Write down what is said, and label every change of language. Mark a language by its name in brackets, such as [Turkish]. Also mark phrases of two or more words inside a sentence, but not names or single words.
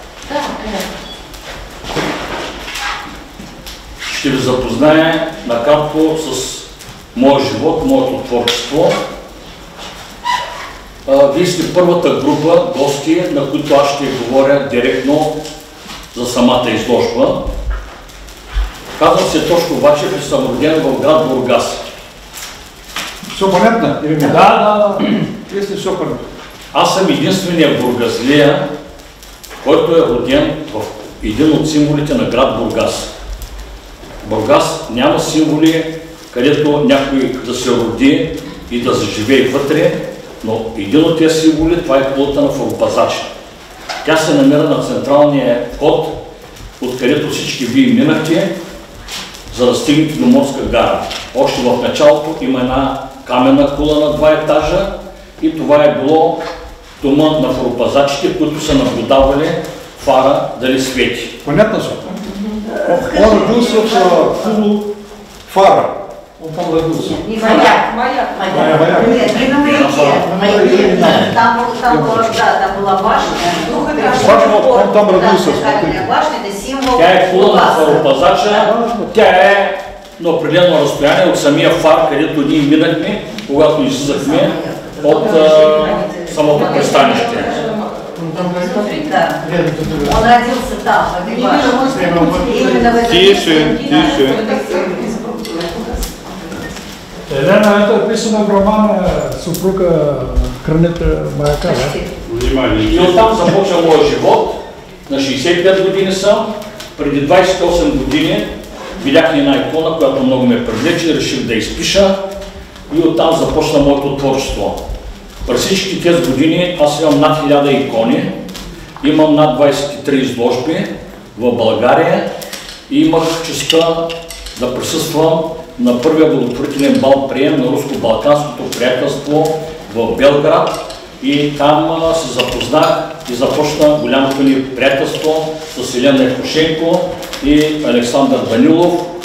[Bulgarian] Ще ви запозная накратко с моя живот, моето творчество. Вие сте първата група гости, на които аз ще говоря директно за самата изложба. Казвам се Тошко Вачев и съм роден в град Бургас. [Russian] Все понятно? Да. Если все понятно. [Bulgarian] Аз съм единственият бургазлия, който е роден в един от символите на град Бургас. Бургас няма символи, където някой да се роди и да заживее вътре, но един от тези символи, това е кулата на Форопазачите. Тя се намира на централния вход, откъдето всички вие минахте, за да стигнете до Морска гара. Още в началото има една каменна кула на 2 етажа и това е било дома на форопазачите, които са наблюдавали фара дали свети. [Russian] Понятно се. Он родился в Кулу Фара. Он там родился. Маяк. Маяк. Там была башня. Он там родился. Башня – это символ. [Bulgarian] Тя е кула на фаропазача, тя е на определено разстояние от самия фар, където ние минахме, когато излизахме от самото пристанище. [Russian] Да. Он родился там, в этой башне. Тише, тише. Елена, это описано в романа «Супруга хранителя маяка», да? [Bulgarian] И оттам започва моя живот. На 65 години съм. Преди 28 години видях една икона, която много ме привлече, реших да изпиша и оттам започна моето творчество. През всички тези години аз имам над 1000 икони, имам над 23 изложби в България и имах честта да присъствам на първия благотворителен бал прием на Руско-Балканското приятелство в Белград и там се запознах и започна голямото ни приятелство с Елена Евтушенко и Александър Данилов.